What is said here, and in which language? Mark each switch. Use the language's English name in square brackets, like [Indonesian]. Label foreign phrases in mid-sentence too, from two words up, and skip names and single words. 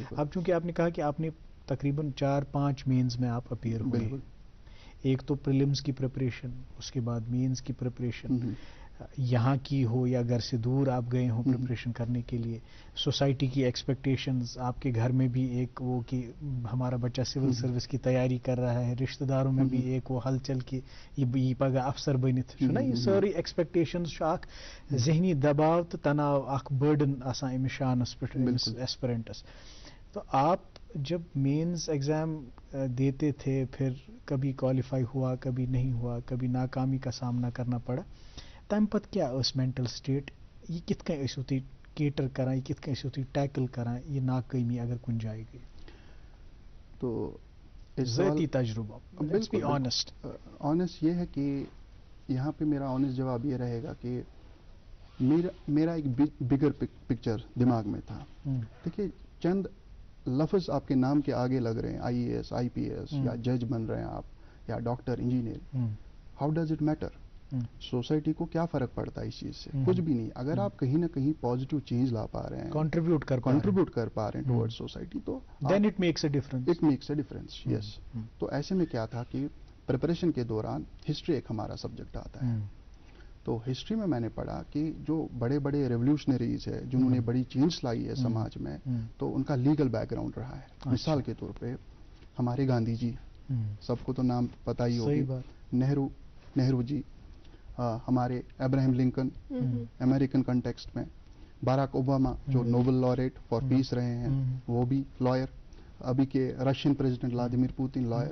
[Hindi] अब चूंकि आपने कहा कि आपने तकरीबन 4-5 मेंस में आप अपीयर हुए, एक तो प्रीलिम्स की प्रिपरेशन, उसके बाद मेंस की प्रिपरेशन, यहाँ की हो या घर से दूर आप गए हो प्रिपरेशन करने के लिए, सोसाइटी की एक्सपेक्टेशंस, आपके घर में भी एक वो कि हमारा बच्चा [English] civil service [Hindi] की तैयारी कर रहा है, रिश्तेदारों में भी एक वो हलचल की ये [Kashmiri] पगह अफसर बनित ना, [Hindi] ये सारी एक्सपेक्टेशंस ज़हनी दबाव [Kashmiri] तो तनाव अख बर्डन आसान अमिस शानस पे [Hindi] एस्पिरेंटस. तो आप जब मेंस एग्जाम देते थे, फिर कभी क्वालिफाई हुआ, कभी नहीं हुआ, कभी नाकामी का सामना करना पड़ा, [Kashmiri] तम पत क्या [English] mental state, [Kashmiri] ये कित कन केटर करान, ये कित कन टैकल करान ये नाकामी अगर कुन जाए गई? [Hindi] तो ज़ाती तजुर्बा, [English] let's be honest. [Hindi] ऑनेस्ट ये है कि यहाँ पे मेरा ऑनेस्ट जवाब ये रहेगा कि मेरा एक [English] bigger picture [Hindi] दिमाग में था. देखिए, चंद लफ्ज आपके नाम के आगे लग रहे हैं, IAS, IPS या जज बन रहे हैं आप, या डॉक्टर, इंजीनियर, [English] how does it matter? [Hindi] सोसाइटी को क्या फर्क पड़ता है इस चीज से? कुछ भी नहीं. अगर आप कहीं ना कहीं [English] positive change [Hindi] ला पा रहे हैं, कंट्रीब्यूट कर पा रहे हैं [English] towards society, तो Then it makes a difference. It makes a difference, yes. [Hindi] तो ऐसे में क्या था कि प्रिपरेशन के दौरान हिस्ट्री एक हमारा सब्जेक्ट आता है. तो हिस्ट्री में मैंने पढ़ा कि जो बड़े बड़े रेवोल्यूशनरीज है, जिन्होंने बड़ी चेंज लाई है समाज में, तो उनका लीगल बैकग्राउंड रहा है. मिसाल के तौर पे हमारे गांधी जी, सबको तो नाम पता ही होगी, नेहरू जी, हमारे अब्राहम लिंकन [English] American context [Hindi] में, बाराक ओबामा जो [English] Nobel laureate for peace [Hindi] रहे हैं, वो भी लॉयर, अभी के [English] Russian president [Hindi] व्लादिमीर पुतिन लॉयर.